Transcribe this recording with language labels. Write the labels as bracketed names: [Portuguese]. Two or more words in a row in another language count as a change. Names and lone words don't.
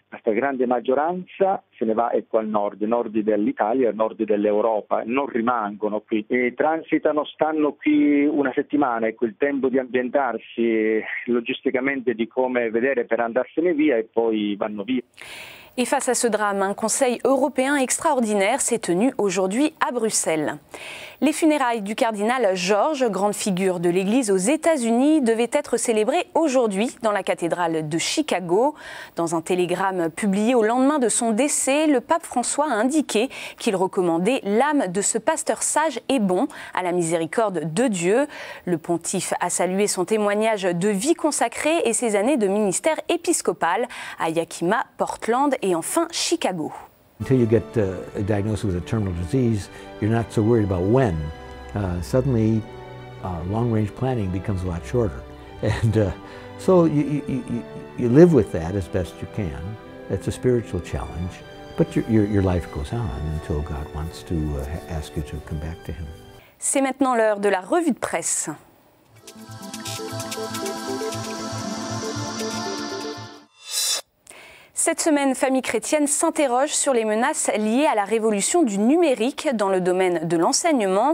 [Italian] Questa grande maggioranza se ne va al nord dell'Italia, al nord dell'Europa, non rimangono qui. E transitano, stanno qui una settimana, il tempo di ambientarsi logisticamente, di come vedere per andarsene via e poi vanno via. [French] Et face à ce drame, un conseil européen extraordinaire s'est tenu aujourd'hui à Bruxelles. Les funérailles du cardinal George, grande figure de l'Église aux États-Unis, devaient être célébrées aujourd'hui dans la cathédrale de Chicago. Dans un télégramme publié au lendemain de son décès, le pape François a indiqué qu'il recommandait l'âme de ce pasteur sage et bon à la miséricorde de Dieu. Le pontife a salué son témoignage de vie consacrée et ses années de ministère épiscopal à Yakima, Portland et enfin Chicago. [English] Until you get diagnosed with a terminal disease, you're not so worried about when. Suddenly, long-range planning becomes a lot shorter. And so you live with that as best you can. It's a spiritual challenge, but your life goes on until God wants to ask you to come back to Him. [French] C'est maintenant l'heure de la revue de presse. Cette semaine, Famille chrétienne s'interroge sur les menaces liées à la révolution du numérique dans le domaine de l'enseignement.